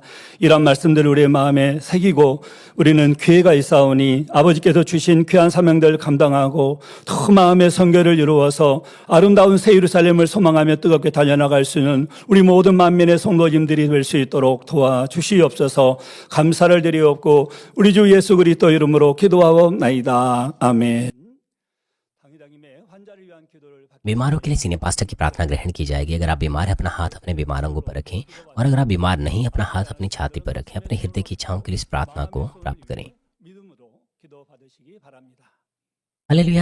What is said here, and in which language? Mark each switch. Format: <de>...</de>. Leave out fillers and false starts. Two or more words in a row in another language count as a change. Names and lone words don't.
<ko>이런 말씀들을 우리의 마음에 새기고 우리는 기회가 있사오니 아버지께서 주신 귀한 사명들을 감당하고 더 마음의 성결을 이루어서 아름다운 새 예루살렘을 소망하며 뜨겁게 달려나갈 수 있는 우리 모든 만민의 성도님들이 될 수 있도록 도와주시옵소서. 감사를 드리옵고 우리 주 예수 그리스도 이름으로 기도하옵나이다. 아멘.</ko> <hi>बीमारों के लिए</hi> <en>senior pastor</en> <hi>की प्रार्थना ग्रहण की जाएगी। अगर आप बीमार हैं, अपना हाथ अपने बीमार अंगों पर रखें, और अगर आप बीमार नहीं, अपना हाथ अपनी छाती पर रखें। अपने हृदय की इच्छाओं के लिए इस प्रार्थना को प्राप्त करें। हालेलुया।</hi>